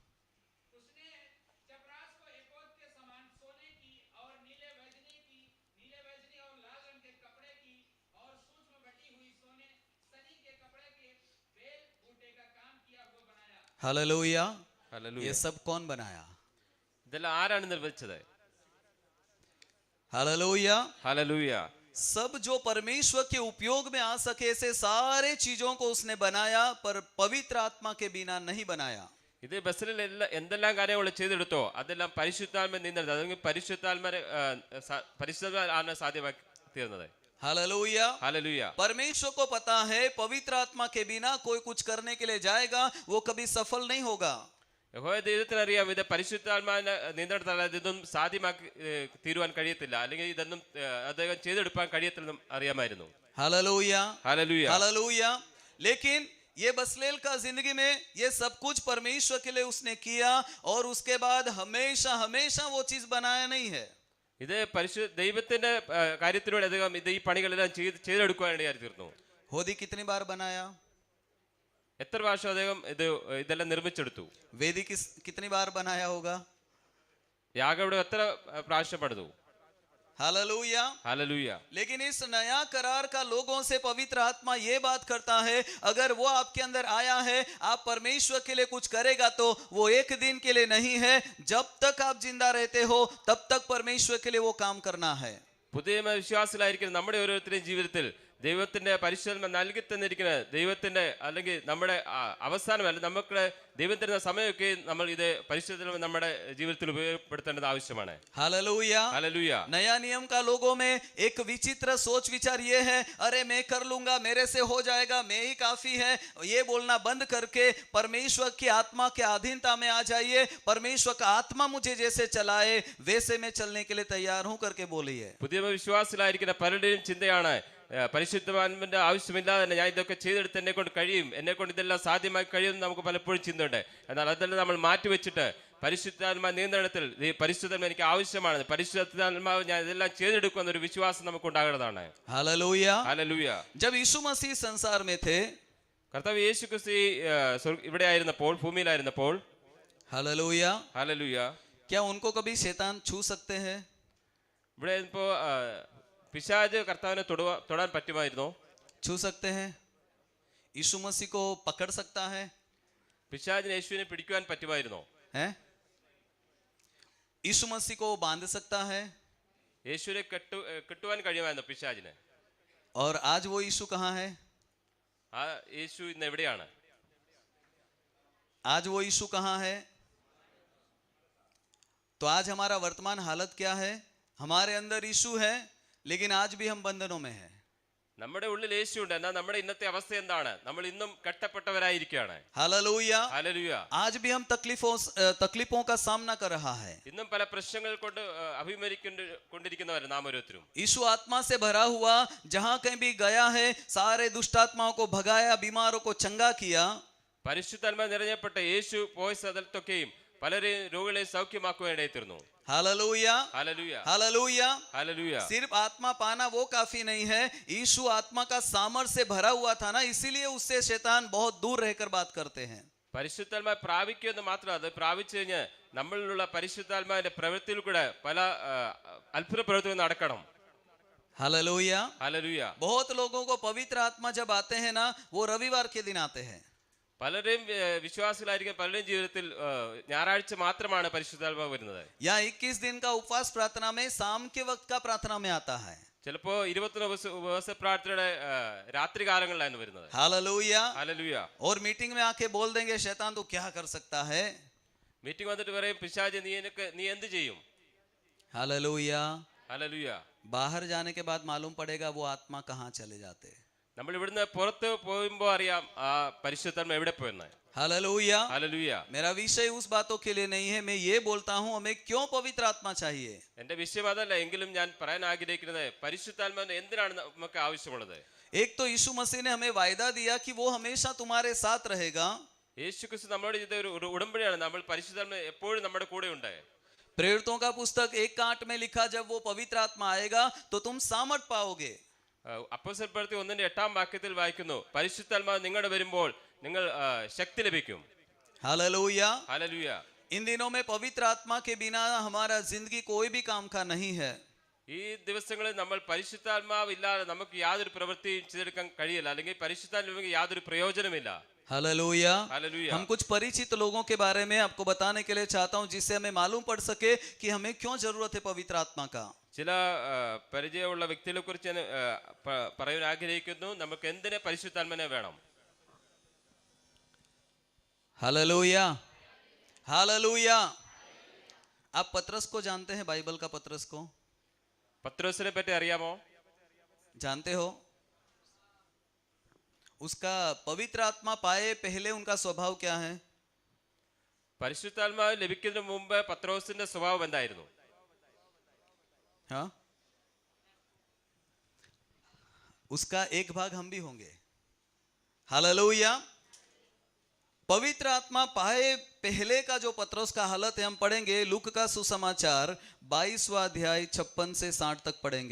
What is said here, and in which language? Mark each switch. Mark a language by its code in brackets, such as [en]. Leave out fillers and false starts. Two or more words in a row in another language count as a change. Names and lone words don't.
[hi] हालेलुया। [ml] ഹല്ലേലൂയ. [hi] ये सब कौन बनाया? [ml] ഇതെല്ലാം ആരാണ് നിർമ്മിച്ചത്? [hi] हालेलुया। [ml] ഹല്ലേലൂയ. [hi] सब जो परमेश्वर के उपयोग में आ सके ऐसे सारे चीजों को उसने बनाया, पर पवित्र आत्मा के बिना नहीं बनाया। [ml] ഇത് ബസലിൽ എന്തെല്ലാം കാര്യങ്ങൾ ചെയ്തെടുത്തോ അതെല്ലാം പരിശുദ്ധാത്മ നിയന്ത്രിച്ചത്. അല്ലെങ്കിൽ പരിശുദ്ധാത്മാവാണ് സാധ്യമാക്കി തീർന്നത്. [hi] हालेलुया। [ml] ഹല്ലേലൂയ. [hi] परमेश्वर को पता है पवित्र आत्मा के बिना कोई कुछ करने के लिए जाएगा वो कभी सफल नहीं होगा। [ml] യഹോവ ദൈവത്തിനറിയാം ഇത് പരിശുദ്ധാത്മാവിന്റെ നിയന്ത്രണത്താൽ ഇതൊന്നും സാധ്യമാക്കി തീരുവാൻ കഴിയത്തില്ല, അല്ലെങ്കിൽ ഇതൊന്നും അദ്ദേഹം ചെയ്തെടുക്കാൻ കഴിയത്തില്ലെന്നും അറിയാമായിരുന്നു. [hi] हालेलुया, [ml] ഹല്ലേലൂയ. [hi] हालेलुया। लेकिन ये बसलेल का जिंदगी में ये सब कुछ परमेश्वर के लिए उसने किया, और उसके बाद हमेशा हमेशा वो चीज बनाया नहीं है। [ml] ഇത് ദൈവത്തിന്റെ കാര്യത്തിലൂടെ അദ്ദേഹം ഇത് ഈ പണികളെല്ലാം ചെയ്തെടുക്കുവാനിടയായി തീർന്നു. [hi] होदी कितनी बार बनाया? [ml] എത്ര പ്രാവശ്യം അദ്ദേഹം ഇതെല്ലാം നിർമ്മിച്ചെടുത്തു? [hi] वेदी कितनी बार बनाया होगा? [ml] യാഗം എത്ര പ്രാവശ്യം പണിതു? [hi] हालेलुया, [ml] ഹല്ലേലൂയ. [hi] लेकिन इस नया करार का लोगों से पवित्र आत्मा ये बात करता है, अगर वो आपके अंदर आया है, आप परमेश्वर के लिए कुछ करेगा तो वो एक दिन के लिए नहीं है, जब तक आप जिंदा रहते हो तब तक परमेश्वर के लिए वो काम करना है। [ml] പുതിയ വിശ്വാസികളായിരിക്കുന്ന നമ്മുടെ ഓരോരുത്തരുടെയും ജീവിതത്തിൽ ദൈവത്തിന്റെ പരിശുദ്ധ നൽകി തന്നിരിക്കുന്ന ദൈവത്തിന്റെ അല്ലെങ്കിൽ നമ്മുടെ അവസാനമല്ല നമുക്ക് ദൈവം തരുന്ന സമയമൊക്കെ നമ്മൾ ഇത് പരിശുദ്ധ നമ്മുടെ ജീവിതത്തിൽ ഉപയോഗപ്പെടുത്തേണ്ടത് ആവശ്യമാണ്. [hi] हालेलुया। [ml] ഹല്ലേലൂയ. [hi] नया नियम का लोगों में एक विचित्र सोच विचार ये है, अरे मैं कर लूंगा, मेरे से हो जाएगा, मैं ही काफी है, ये बोलना बंद करके परमेश्वर की आत्मा के अधीनता में आ जाइए। परमेश्वर का आत्मा मुझे जैसे चलाए वैसे मैं चलने के लिए तैयार हूं करके बोलिए। [ml] പുതിയ വിശ്വാസികളായിരിക്കുന്ന പലരുടെയും ചിന്തയാണ് പരിശുദ്ധാത്മാവിന്റെ ആവശ്യമില്ലാതെ തന്നെ ഞാൻ ഇതൊക്കെ ചെയ്തെടുത്ത് എന്നെ കൊണ്ട് കഴിയും, എന്നെ കൊണ്ട് ഇതെല്ലാം സാധ്യമായി കഴിയും എന്ന് നമുക്ക് പലപ്പോഴും ചിന്തയുണ്ട്. എന്നാൽ അതെല്ലാം നമ്മൾ മാറ്റിവെച്ചിട്ട് പരിശുദ്ധാത്മാ നിയന്ത്രണത്തിൽ ഈ പരിശുദ്ധാത്മ എനിക്ക് ആവശ്യമാണ്, പരിശുദ്ധാത്മാവ് ഞാൻ ഇതെല്ലാം ചെയ്തെടുക്കും എന്നൊരു വിശ്വാസം നമുക്ക് ഉണ്ടാകേണ്ടതാണ്. [hi] हालेलुया। [ml] ഹല്ലേലൂയ. [hi] जब यीशु मसीह संसार में थे, [ml] കർത്താവ് യേശു ക്രിസ്തു ഇവിടെ ആയിരുന്നപ്പോൾ, ഭൂമിയിലായിരുന്നപ്പോൾ, [hi] हालेलुया, [ml] ഹല്ലേലൂയ, [hi] क्या उनको कभी शैतान छू सकते हैं? [ml] ഇവിടെ ഇപ്പോ പിശാച് കർത്താവിനെ തൊടാൻ പറ്റുമായിരുന്നോ? [hi] छू सकते हैं? यीशु मसीह को पकड़ सकता है? [ml] പിശാചിന് യേശുവിനെ പിടിക്കുവാൻ പറ്റുമായിരുന്നോ? [hi] हैं? यीशु मसीह को बांध सकता है? [ml] യേശുവിനെ കെട്ടുവാൻ കഴിയുമായിരുന്നോ പിശാചിന്? [hi] और आज वो यीशु कहाँ है? [ml] ആ യേശു ഇന്ന് എവിടെയാണ്? [hi] आज वो यीशु कहाँ है? तो आज हमारा वर्तमान हालत क्या है? हमारे अंदर यीशु है, लेकिन आज भी हम बंधनों में हैं। [ml] നമ്മുടെ ഉള്ളിൽ യേശു ഉണ്ട്, എന്നാൽ നമ്മുടെ ഇന്നത്തെ അവസ്ഥ എന്താണ്? നമ്മൾ ഇന്നും കെട്ടപ്പെട്ടവരായിരിക്കുകയാണ്. [hi] हालेलुया। [ml] ഹല്ലേലൂയ. [hi] आज भी हम तकलीफों का सामना कर रहा है। [ml] ഇന്നും പല പ്രശ്നങ്ങൾ കൊണ്ട് അഭിമുഖീകരിക്കൊണ്ടിരിക്കുന്നവർ നാം ഓരോരുത്തരും. [hi] यीशु आत्मा से भरा हुआ जहां कहीं भी गया है, सारे दुष्ट आत्माओं को भगाया, बीमारों को चंगा किया। [ml] പരിശുദ്ധാത്മാ നിറഞ്ഞപ്പെട്ട യേശു പോയ സ്ഥലത്തൊക്കെയും പലരെയും രോഗികളെ സൗഖ്യമാക്കുവാനിടയിൽ തീർന്നു. [hi] हालेलुया, [ml] ഹല്ലേലൂയ. [hi] हालेलुया। [ml] ഹല്ലേലൂയ. [hi] सिर्फ आत्मा पाना वो काफी नहीं है, यीशु आत्मा का सामर्थ्य से भरा हुआ था ना, इसीलिए उससे शैतान बहुत दूर रहकर बात करते हैं। [ml] പരിശുദ്ധാത്മാ പ്രാപിക്കുമെന്ന് മാത്രം, അത് പ്രാപിച്ചു കഴിഞ്ഞ് നമ്മളിലുള്ള പരിശുദ്ധാത്മാവിന്റെ പ്രവൃത്തിയിൽ കൂടെ പല അത്ഭുത പ്രവൃത്തികൾ നടക്കണം. [hi] हालेलुया। [ml] ഹല്ലേലൂയ. [hi] बहुत लोगों को पवित्र आत्मा जब आते हैं ना, वो रविवार के दिन आते हैं। [ml] പലരുടെയും വിശ്വാസികളായിരിക്കും പലരുടെയും ജീവിതത്തിൽ ഞായറാഴ്ച മാത്രമാണ് പരിശുദ്ധാത്മാവ് വരുന്നത്. [hi] या 21 दिन का उपवास प्रार्थना में शाम के वक्त का प्रार्थना में आता है। [ml] ചിലപ്പോ 21 ഉപവാസ പ്രാർത്ഥനയുടെ രാത്രി കാലങ്ങളിലാണ് വരുന്നത്. [hi] हालेलुया। [ml] ഹല്ലേലൂയ. [hi] और मीटिंग में आके बोल देंगे शैतान तो क्या कर सकता है? [ml] മീറ്റിംഗ് വന്നിട്ട് പറയും പിശാച് നീ എന്ത് ചെയ്യും? [hi] हालेलुया। [ml] ഹല്ലേലൂയ. [hi] बाहर जाने के बाद मालूम पड़ेगा वो आत्मा कहाँ चले जाते हैं। [ml] നമ്മൾ ഇവിടുന്ന് പുറത്ത് പോകുമ്പോ അറിയാം ആ പരിശുദ്ധാത്മ എവിടെ പോയെന്ന്. [hi] हालेलुया। [ml] ഹല്ലേലൂയ. [hi] मेरा विषय उस बातों के लिए नहीं है, मैं ये बोलता हूँ हमें क्यों पवित्र आत्मा चाहिए। [ml] എന്റെ വിഷയം അതല്ല, എങ്കിലും ഞാൻ പറയാൻ ആഗ്രഹിക്കുന്നത് പരിശുദ്ധാത്മാവിന് എന്തിനാണ് നമുക്ക് ആവശ്യമുള്ളത്? [hi] एक तो यीशु मसीह ने हमें वायदा दिया कि वो हमेशा तुम्हारे साथ रहेगा। [ml] യേശു ക്രിസ്തു നമ്മളോട് ചെയ്ത ഒരു ഉടമ്പടിയാണ്, നമ്മൾ പരിശുദ്ധാത്മ എപ്പോഴും നമ്മുടെ കൂടെ ഉണ്ട്. [hi] प्रेरितों का पुस्तक 1:8 में लिखा, जब वो पवित्र आत्मा आएगा तो तुम सामर्थ पाओगे। [ml] അപ്പോസ്തല പ്രവൃത്തി 1:8 വായിക്കുന്നു, പരിശുദ്ധാത്മാവ് നിങ്ങളുടെ വരുമ്പോൾ നിങ്ങൾ ശക്തി ലഭിക്കും. [hi] हालेलुया। [ml] ഹല്ലേലൂയ. [hi] इन दिनों में पवित्र आत्मा के बिना हमारा जिंदगी कोई भी काम का नहीं है। [ml] ഈ ദിവസങ്ങളിൽ നമ്മൾ പരിശുദ്ധാത്മാവ് ഇല്ലാതെ നമുക്ക് യാതൊരു പ്രവൃത്തിയും ചെയ്തെടുക്കാൻ കഴിയില്ല, അല്ലെങ്കിൽ പരിശുദ്ധാത്മാവിന് യാതൊരു പ്രയോജനമില്ല. [hi] हालेलुया। [ml] ഹല്ലേലൂയ. [hi] हम कुछ परिचित लोगों के बारे में आपको बताने के लिए चाहता हूं, जिससे हमें मालूम पड़ सके कि हमें क्यों जरूरत है पवित्र आत्मा का। [ml] ചില പരിചയമുള്ള വ്യക്തികളെ കുറിച്ച് ഞാൻ പറയാൻ ആഗ്രഹിക്കുന്നു. നമുക്ക് എന്തിനെ പരിശുദ്ധാത്മനെ വേണം? [hi] हालेलुया। हालेलुया। आप पतरस को जानते हैं? बाइबल का पतरस को [ml] പത്രോസിനെ പറ്റി അറിയാമോ? [hi] जानते हो? उसका पवित्र आत्मा पाए पहले उनका स्वभाव क्या है? [ml] പരിശുദ്ധാത്മാവ് ലഭിക്കുന്നതിന് മുമ്പ് പത്രോസിന്റെ സ്വഭാവം എന്തായിരുന്നു? [hi] हाँ, उसका एक भाग हम भी होंगे। हालेलुया। पवित्र आत्मा पाए पहले का जो पत्रोस का हालत है हम पढ़ेंगे। लूक का सुसमाचार 22वां अध्याय 56 से 60 तक पढ़ेंगे।